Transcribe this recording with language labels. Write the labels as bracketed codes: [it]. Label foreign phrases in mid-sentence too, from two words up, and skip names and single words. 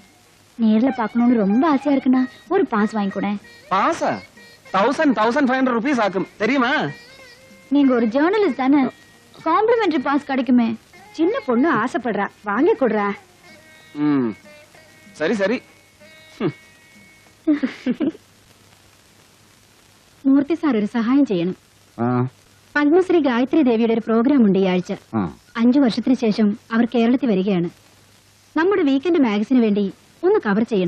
[ta] நேர்ல பாக்கணும்னு ரொம்ப ஆசையா இருக்குண்ணா. ஒரு பாஸ் வாங்கி கூட. பாஸா? 1500 rupees ஆகும் தெரியுமா? நீங்க ஒரு ஜேர்னலிஸ்ட் தானே, காம்ப்ளிமெண்டரி பாஸ் கிடைக்குமே. சின்ன பொண்ணு ஆசைப்படுறா, வாங்கி கொடுறா. சரி சரி. [ml] മൂർത്തി സാർ ഒരു സഹായം ചെയ്യണം. പത്മശ്രീ ഗായത്രി ദേവിയുടെ ഒരു പ്രോഗ്രാം ഉണ്ട് ഈ ആഴ്ച. 5 വർഷത്തിന് ശേഷം അവർ കേരളത്തിൽ വരികയാണ്. നമ്മുടെ വീക്കെൻഡ് മാഗസിന് വേണ്ടി ഒന്ന് കവർ ചെയ്യണം.